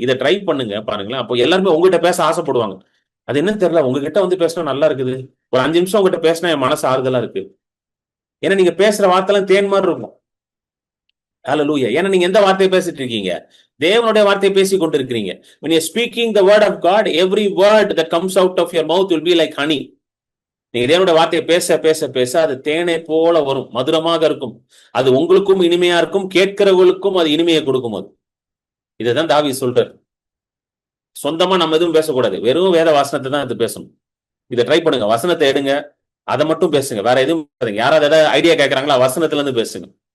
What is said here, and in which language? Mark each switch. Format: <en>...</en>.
<ta>இதை ட்ரை பண்ணுங்க, பாருங்களேன். அப்போ எல்லாருமே உங்ககிட்ட பேச ஆசைப்படுவாங்க. அது என்னன்னு தெரியல, உங்ககிட்ட வந்து பேசினா நல்லா இருக்குது, ஒரு 5 நிமிஷம் உங்ககிட்ட பேசினா என் மனசு ஆறுதலா இருக்கு. ஏன்னா நீங்க பேசுற வார்த்தைலாம் தேன் மாதிரி இருக்கும். ஹல்லேலூயா. ஏன்னா நீங்க எந்த வார்த்தையை பேசிட்டு இருக்கீங்க? தேவனுடைய வார்த்தையை பேசி கொண்டு இருக்கிறீங்க.</ta> <en>when you are speaking the word of God, every word that comes out of your mouth will be like honey.</en> <ta>நீங்க தேவனுடைய வார்த்தையை பேச பேச பேச அது தேனை போல வரும், மதுரமாக இருக்கும். அது உங்களுக்கும் இனிமையா இருக்கும், கேட்கிறவர்களுக்கும் அது இனிமையை கொடுக்கும். அது இதுதான் தாவீது சொல்றார். சொந்தமா நம்ம எதுவும் பேசக்கூடாது, வெறும் வேத வசனத்தை தான் எடுத்து பேசணும். இதை ட்ரை பண்ணுங்க. வசனத்தை எடுங்க, அதை மட்டும் பேசுங்க, வேற எதுவும் பேசுங்க. யாராவது ஏதாவது ஐடியா கேட்கறாங்களா, வசனத்துல இருந்து பேசுங்க.</ta>